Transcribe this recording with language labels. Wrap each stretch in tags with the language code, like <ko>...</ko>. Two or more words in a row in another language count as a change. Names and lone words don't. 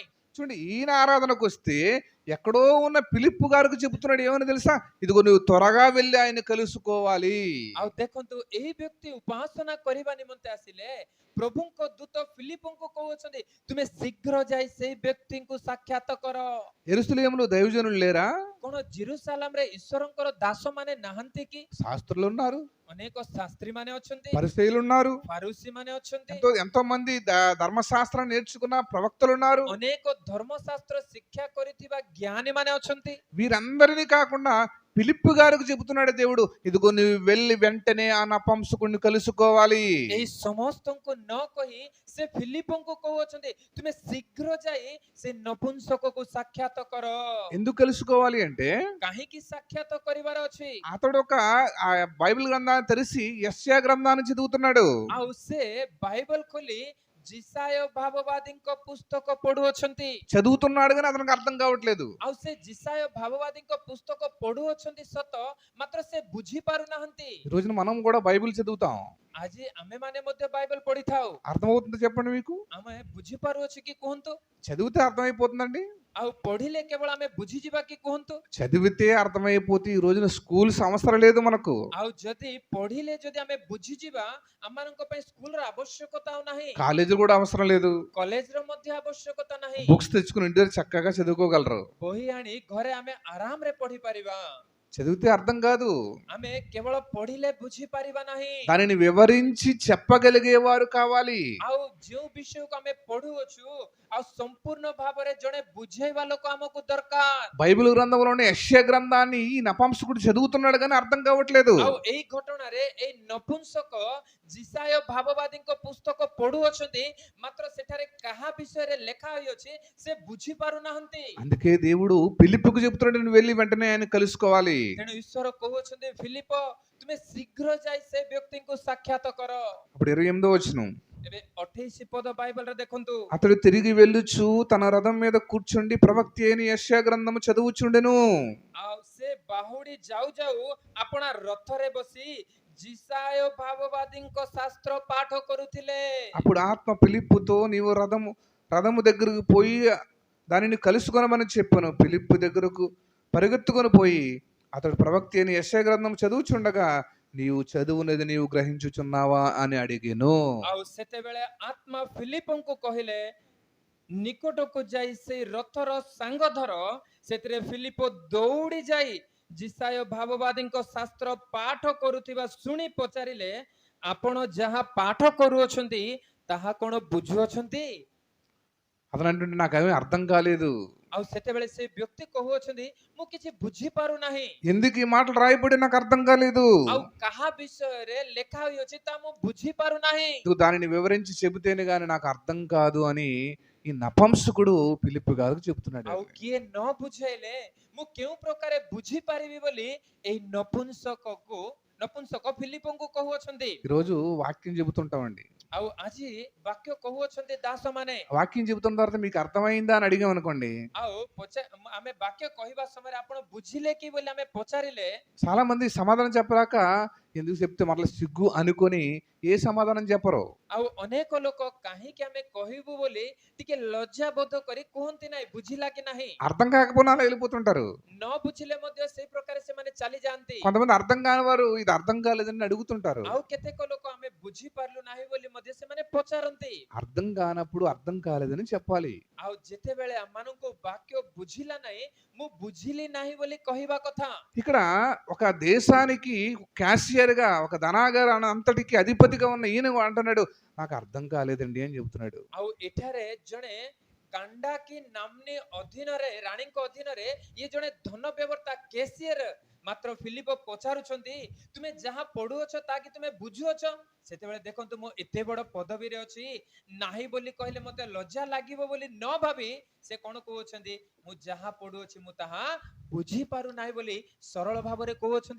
<te>చూడండి ఈయన ఆరాధనకు వస్తే ఎక్కడో ఉన్న ఫిలిప్పు గారికి చెబుతున్నాడు ఏమని తెలుసా? ఇదిగో నువ్వు త్వరగా వెళ్ళి ఆయన కలుసుకోవాలి.</te> <or>ଆଉ ଦେଖନ୍ତୁ ଏହି ବ୍ୟକ୍ତି ଉପାସନା କରିବା ନିମନ୍ତେ ଆସିଲେ ପ୍ରଭୁଙ୍କ ଦୂତ ଫିଲିପଙ୍କୁ କହୁଅଛନ୍ତି ତୁମେ ଶୀଘ୍ର ଯାଇ ସେହି ବ୍ୟକ୍ତିଙ୍କୁ ସାକ୍ଷାତ କର।</or> <te>యెరూషలేములో దైవజనులు లేరా?</te> <or>କଣ ଜିରୁସାଲାମରେ ଈଶ୍ୱରଙ୍କର ଦାସମାନେ ନାହାନ୍ତି କି?</or> <te>శాస్త్రులు ఉన్నారు,</te> <or>ଅନେକ ଶାସ୍ତ୍ରୀ ମାନେ ଅଛନ୍ତି,</or> <te>పరిసయ్యులు ఉన్నారు,</te> <or>ଫାରୁସୀ ମାନେ ଅଛନ୍ତି,</or> <te>ఎంతో మంది ధర్మశాస్త్రం నేర్చుకున్న ప్రవక్తలు ఉన్నారు.</te> <or>ଅନେକ ଧର୍ମଶାସ୍ତ୍ର ଶିକ୍ଷା କରିଥିବା ଜ୍ଞାନୀ ମାନେ ଅଛନ୍ତି।</or> <te>వీరందరినీ కాకుండా ఫిలిప్పు గారికి చెబుతున్నాడు దేవుడు, ఇదిగో నువ్వు వెళ్ళి వెంటనే ఆ నపుంసకుడిని కలుసుకోవాలి.</te> <or>ଏହି ସମସ୍ତଙ୍କୁ ନ କହି ସେ ଫିଲିପଙ୍କୁ କହୁଅଛନ୍ତି ତୁମେ ଶୀଘ୍ର ଯାଇ ସେ ନପୁଂସକକୁ ସାକ୍ଷାତ କର।</or> <te>ఎందుకు కలుసుకోవాలి అంటే</te> <or>କାହିଁକି ସାକ୍ଷାତ କରିବାର ଅଛି?</or> <te>అతడు ఒక బైబిల్ గ్రంథాన్ని తెరిచి యెషయా గ్రంథాన్ని చదువుతున్నాడు.</te> <or>ଆଉ ସେ ବାଇବଲ ଖୋଲି ଜିସାୟ ଭାବବାଦୀଙ୍କ ପୁସ୍ତକ ପଢୁଅଛନ୍ତି।</or> <te>చదువుతున్నాడు కానీ అతనికి అర్థం కావట్లేదు.</te> <or>ଆଉ ସେ ଜିସାୟ ଭାବବାଦୀଙ୍କ ପୁସ୍ତକ ପଢୁଅଛନ୍ତି ସତ, ମାତ୍ର ସେ ବୁଝି ପାରୁନାହାନ୍ତି।</or> <te>ఈ రోజున మనం కూడా బైబిల్ చదువుతాం.</te> <or>ଆଜି ଆମେ ମାନେ ମଧ୍ୟ ବାଇବଲ ପଢିଥାଉ।</or> <te>అర్థమవుతుందో చెప్పండి మీకు?</te> <or>ଆମେ ବୁଝିପାରୁଅଛୁ କି କୁହନ୍ତୁ?</or> <te>చదివితే అర్థమైపోతుందండి?</te> <or>ଆଉ ପଢିଲେ କେବଳ ଆମେ ବୁଝିଯିବା କି କୁହନ୍ତୁ?</or> <te>చదివితే అర్థమైపోతే ఈ రోజున స్కూల్స్ అవసరం లేదు మనకు.</te> <or>ଆଉ ଯଦି పଢିଲେ ଯଦି ଆମେ ବୁଝିଯିବା ଆମମାନଙ୍କ ପାଇଁ ସ୍କୁଲର ଆବଶ୍ୟକତା ଆଉ ନାହିଁ,</or> <te>కాలేజీలు కూడా అవసరం లేదు.</te> <or>କଲେଜର ମଧ୍ୟ ଆବଶ୍ୟକତା ନାହିଁ।</or> <te>బుక్స్ తెచ్చుకుని ఇంటి దగ్గర చక్కగా చదువుకోగలరు.</te> <or>ବହି ଆଣି ଘରେ ଆମେ ଆରାମରେ ପଢି ପାରିବା।</or> <te>చదివితే అర్థం కాదు,</te> <or>ଆମେ କେବଳ ପଢିଲେ ବୁଝିପାରିବା ନାହିଁ।</or> <te>దానిని వివరించి చెప్పగలిగేవారు కావాలి.</te> <or>ଆଉ ଯେଉଁ ବିଷୟକୁ ଆମେ ପଢୁଅଛୁ ଆଉ ସମ୍ପୂର୍ଣ୍ଣ ଭାବରେ ଜଣେ ବୁଝେଇବା ଲୋକ ଆମକୁ ଦରକାର।</or> <te>బైబిల్ గ్రంథంలోని యెషయా గ్రంథాన్ని ఈ నపుంసకుడు చదువుతున్నాడు కానీ అర్థం కావట్లేదు.</te> <or>ଆଉ ଏଇ ଘଟଣାରେ ଏଇ ନପୁଂସକ ଜିସାୟ ଭାବବାଦୀଙ୍କ ପୁସ୍ତକ ପଢୁଅଛନ୍ତି, ମାତ୍ର ସେଠାରେ କାହା ବିଷୟରେ ଲେଖା ହୋଇଅଛି ସେ ବୁଝି ପାରୁନାହାନ୍ତି।</or> <te>అందుకే దేవుడు ఫిలిప్పుకు చెప్తున్నాడు, నువ్వు వెళ్ళి వెంటనే ఆయన కలుసుకోవాలి.</te> <or>ତେଣୁ ଈଶ୍ୱର କହୁଅଛନ୍ତି ଫିଲିପ ତୁମେ ଶୀଘ୍ର ଯାଇ ସେ ବ୍ୟକ୍ତିଙ୍କୁ ସାକ୍ଷାତ କର।</or> <te>అప్పుడు 28వ వచనం,</te> <or>ଏବେ 28 ପଦ ବାଇବଲରେ ଦେଖନ୍ତୁ।</or> <te>అతడు తిరిగి వెళ్ళుచు తన రథం మీద కూర్చుండి ప్రవక్త అయిన యెషయా గ్రంథము చదువుచుండెను.</te> <or>ଆଉ ସେ ବାହୁଡି ଯାଉ ଯାଉ ଆପଣା ରଥରେ ବସି ଜିସାୟ ଭାବବାଦୀଙ୍କ ଶାସ୍ତ୍ର ପାଠ କରୁଥିଲେ।</or> <te>అప్పుడు ఆత్మ ఫిలిప్పుతో నీవు రథము దగ్గరకు పోయి దానిని కలుసుకొనమని చెప్పాను. ఫిలిప్పు దగ్గరకు పరిగెత్తుకొని పోయి అతడు ప్రవక్త అయిన యెషయా గ్రంథం చదువుచుండగా నీవు చదువునది నీవు గ్రహించుచున్నావా అని అడిగెను.</te> <or>ଆଉ ସେତେବେଳେ ଆତ୍ମା ଫିଲିପଙ୍କୁ କହିଲେ ନିକଟକୁ ଯାଇ ସେଇ ରଥର ସାଙ୍ଗ ଧର। ସେଥିରେ ଫିଲିପ ଦୌଡ଼ି ଯାଇ ଜିସାୟ ଭାବବାଦୀଙ୍କ ଶାସ୍ତ୍ର ପାଠ କରୁଥିବା ଶୁଣି ପଚାରିଲେ ଆପଣ ଯାହା ପାଠ କରୁଅଛନ୍ତି ତାହା କଣ ବୁଝୁଅଛନ୍ତି?</or> <te>అతను అంటుంటే నాకేమీ అర్థం కాలేదు.</te> <or>ଆଉ ସେତେବେଳେ ସେ ବ୍ୟକ୍ତି କହୁଅଛନ୍ତି ମୁଁ କିଛି ବୁଝିପାରୁନାହିଁ।</or> <te>ఎందుకు ఈ మాటలు రాయబడి నాకు అర్థం కాలేదు.</te> <or>ଆଉ କାହା ବିଷୟରେ ଲେଖା ହୋଇଅଛି ତା ମୁଁ ବୁଝିପାରୁନାହିଁ।</or> <te>నువ్వు దానిని వివరించి చెబితేనే గాని నాకు అర్థం కాదు అని ఈ నపంసకుడు ఫిలిప్పు గారికి చెప్తున్నాడు.</te> <or>ଆଉ କିଏ ନ ବୁଝେଇଲେ ମୁଁ କେଉଁ ପ୍ରକାରେ ବୁଝି ପାରିବି ବୋଲି ଏଇ ନପୁଂସକ ଫିଲିପଙ୍କୁ କହୁଅଛନ୍ତି।</or> <te>ఈరోజు వాక్యం చెబుతుంటామండి.</te> <or>ଆଉ ଆଜି ବାକ୍ୟ କହୁଅଛନ୍ତି ଦାସମାନେ।</or> <te>వాక్యం చెబుతున్న తర్వాత మీకు అర్థమైందా అని అడిగాం అనుకోండి,</te> <or>ଆଉ ଆମେ ବାକ୍ୟ କହିବା ସମୟରେ ଆପଣ ବୁଝିଲେ କି ବୋଲି ଆମେ ପଚାରିଲେ</or> <te>చాలా మంది సమాధానం చెప్పరాక ఎందుకు చెప్తే మరలా సిగ్గు అనుకొని ఏ సమాధానం చెప్పరు.</te> <or>ଆଉ ଅନେକ ଲୋକ କାହିଁକି ଆମେ କହିବୁ ବୋଲି ଟିକେ ଲଜ୍ଜା ବୋଧ କରି କୁହନ୍ତି ନାହିଁ, ବୁଝିଲା କି ନାହିଁ।</or> <te>అర్థం కాకపోయినా అలా వెళ్ళిపోతుంటారు.</te> <or>ନ ବୁଝିଲେ ମଧ୍ୟ ସେଇ ପ୍ରକାରେ ସେମାନେ ଚାଲି ଯାଆନ୍ତି।</or> <te>కొంతమంది అర్థం కాని వారు ఇది అర్థం కాలేదని అడుగుతుంటారు.</te> <or>ଆଉ କେତେକ ଲୋକ ଆମେ ବୁଝି ପାରିଲୁ ନାହିଁ ବୋଲି ମଧ୍ୟ ସେମାନେ ପଚାରନ୍ତି।</or> <te>అర్థం కానప్పుడు అర్థం కాలేదని చెప్పాలి.</te> <or>ଆଉ ଯେତେବେଳେ ଆମମାନଙ୍କୁ ବାକ୍ୟ ବୁଝିଲା ନାହିଁ, ମୁଁ ବୁଝିଲି ନାହିଁ ବୋଲି କହିବା କଥା।</or> <te>ఇక్కడ ఒక దేశానికి క్యాషియర్ గా, ఒక ధనాగార అంతటికి అధిపతిగా ఉన్న ఈయన అంటున్నాడు నాకు అర్థం కాలేదండి అని చెబుతున్నాడు.</te> <or>ଆଉ ଏଠାରେ ଜଣେ କାଣ୍ଡାକି ନାମ୍ନୀ ଅଧୀନରେ, ରାଣୀଙ୍କ ଅଧୀନରେ ଇଏ ଜଣେ ଧନ ବ୍ୟବର୍ତ୍ତା କେସିୟର। ମାତ୍ର ଫିଲିପ ପଚାରୁଛନ୍ତି ତୁମେ ଯାହା ପଢୁଅଛ ତାକି ତୁମେ ବୁଝୁଅଛ? ସେତେବେଳେ ଦେଖନ୍ତୁ ମୁଁ ଏତେ ବଡ ପଦବୀରେ ଅଛି, ନାହିଁ ବୋଲି କହିଲେ ମତେ ଲଜ୍ଜା ଲାଗିବ ବୋଲି ନ ଭାବି ସେ କଣ କହୁଛନ୍ତି, ମୁଁ ଯାହା ପଢୁଅଛି ମୁଁ ତାହା ବୁଝି ପାରୁ ନାହିଁ ବୋଲି ସରଳ ଭାବରେ କହୁଅଛନ୍ତି।</or>